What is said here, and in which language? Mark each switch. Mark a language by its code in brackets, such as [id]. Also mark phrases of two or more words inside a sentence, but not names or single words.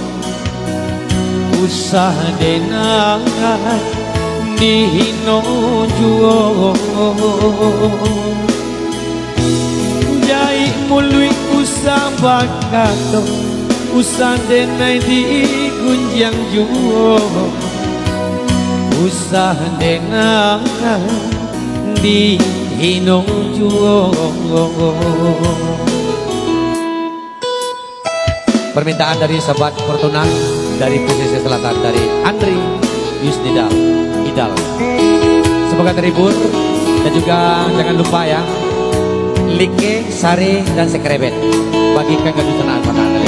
[min] usah denai dihino juo jai mului usah bakato usah denai digunjang juo usah denai dihino juo. [id] Permintaan dari sahabat Fortuna dari pesisir selatan dari Andri Yusnidal Idal. Semoga terhibur dan juga jangan lupa ya like, sare dan sekrebet bagikan ke dunia pada anda.